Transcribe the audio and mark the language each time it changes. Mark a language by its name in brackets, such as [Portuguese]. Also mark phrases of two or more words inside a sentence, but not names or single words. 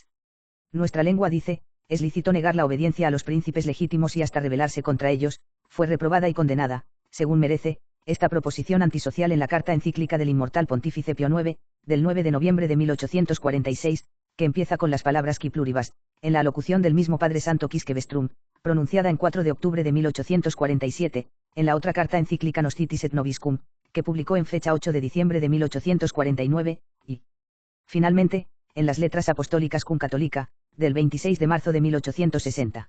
[Spanish] Nuestra lengua dice, es lícito negar la obediencia a los príncipes legítimos y hasta rebelarse contra ellos. Fue reprobada y condenada, según merece, esta proposición antisocial en la carta encíclica del inmortal pontífice Pío IX, del 9 de noviembre de 1846, que empieza con las palabras qui pluribus, en la alocución del mismo Padre Santo Quisque Vestrum, pronunciada en 4 de octubre de 1847, en la otra carta encíclica Nostitiis et Nobiscum, que publicó en fecha 8 de diciembre de 1849, y, finalmente, en las letras apostólicas Cum Catholica, del 26 de marzo de 1860.